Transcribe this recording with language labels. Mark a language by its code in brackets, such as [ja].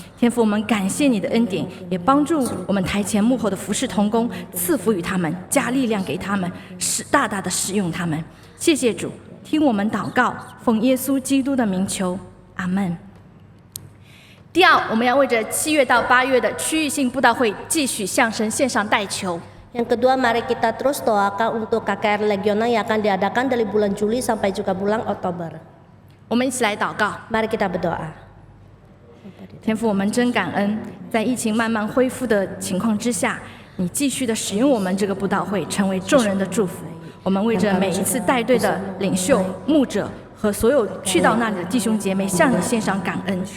[zh] 天父，我们感谢你的恩典，也帮助我们台前幕后的服事同工，赐福于他们，加力量给他们，大大的使用他们。谢谢主，听我们祷告，奉耶稣基督的名求，阿门。第二，我们要为着7月到8月的区域性布道会继续向神献上代求。 [id] Yang kedua, mari kita terus doakan untuk KKR regional yang akan diadakan dari bulan Juli sampai juga bulan Oktober. [zh] 我们一起来祷告。 [id] Mari kita berdoa. [zh] 天父，我们真感恩，在疫情慢慢恢复的情况之下，你继续的使用我们这个布道会，成为众人的祝福。我们为着每一次带队的领袖、牧者和所有去到那里的弟兄姐妹，向你献上感恩。